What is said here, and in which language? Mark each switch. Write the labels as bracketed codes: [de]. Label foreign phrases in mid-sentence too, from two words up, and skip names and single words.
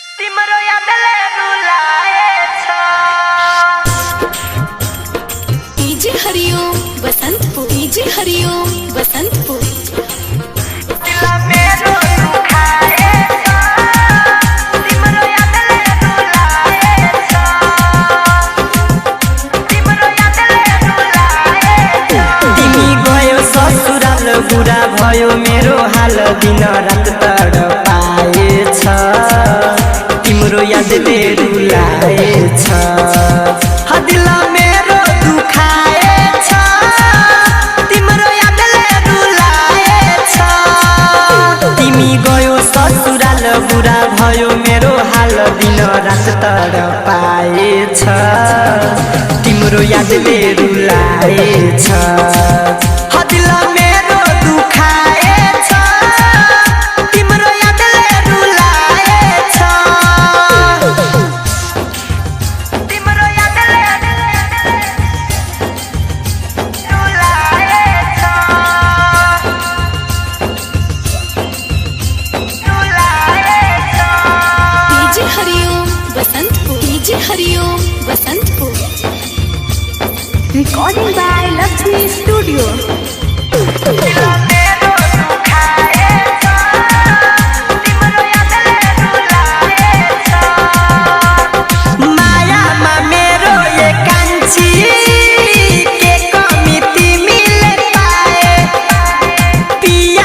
[ne] तिम्रो यादले रुलाएछ डीजे हरिओम बसंतपुर डीजे हरिओम बसंतपुर दिल मेरो दुखाएछ तिम्रो यादले रुलाएछ तिम्रो यादले रुलाएछ तिमी गयो ससुराल बुरा भयो मेरो हाल दिन रात तडपाएछ तिम्रो यादले रुलाएछ दिल मेरो दुखाएछ तिम्रो यादले रुलाएछ तिमी गयो ससुराल बुरा भयो मेरो हाल दिन रात तडपाएछ तिम्रो यादले रुलाएछ दिल मेरो दुखाएछ तिम्रो यादले रुलाएछ तिम्रो यादले रुलाएछ रुलाएछ डीजे हरिओम बसंतपुर डीजे हरिओम बसंतपुर [en] Recording by [ne] लक्ष्मी स्टूडियो दिल मेरो दुखाएछ तिम्रो यादले रुलाएछ मायामा मेरो एकान्छी के कमी तिमीले पाए पिया